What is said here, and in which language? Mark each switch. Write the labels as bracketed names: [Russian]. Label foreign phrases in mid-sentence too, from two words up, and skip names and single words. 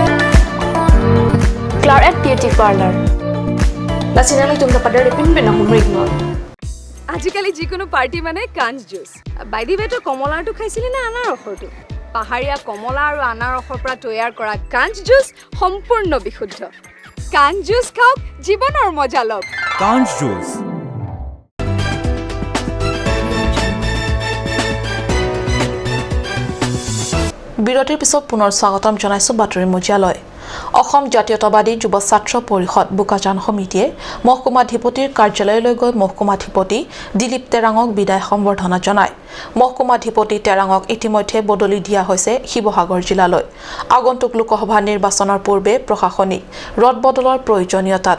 [Karbi] Claret Beauty Parlor. Lasinali tumda padar pin bena humrignor. [Assamese] আজিকালি যিকোনো পাৰ্টি মানে কাঞ্জ জুচ বাইদি বেটো কমলাটো খাইছিলি না আনাৰ ৰসটো পাহাৰীয়া কমলা আৰু আনাৰ ৰসৰ পৰা তৈয়াৰ কৰা কাঞ্জ জুচ সম্পূৰ্ণ বিশুদ্ধ কাঞ্জ জুচ খাওক জীৱনৰ মজা লওক কাঞ্জ জুচ বিৰতিৰ পিছত পুনৰ স্বাগতম জনাইছো বাতৰি মজিয়ালৈ অসম জাতীয়তাবাদী যুৱ ছাত্ৰ পৰিষদ বুকাজান সমিতিয়ে মহকুমাধিপতিৰ কাৰ্যালয়লৈ গৈ মহকুমাধিপতি দিলীপ তেৰাঙক বিদায় সম্বৰ্ধনা জনায় মহকুমাধিপতি তেৰাঙক ইতিমধ্যে বদলি দিয়া হৈছে শিৱসাগৰ জিলালৈ আগন্তুক লোকসভা নিৰ্বাচনৰ পূৰ্বে প্ৰশাসনিক ৰদবদলৰ প্ৰয়োজনীয়তাত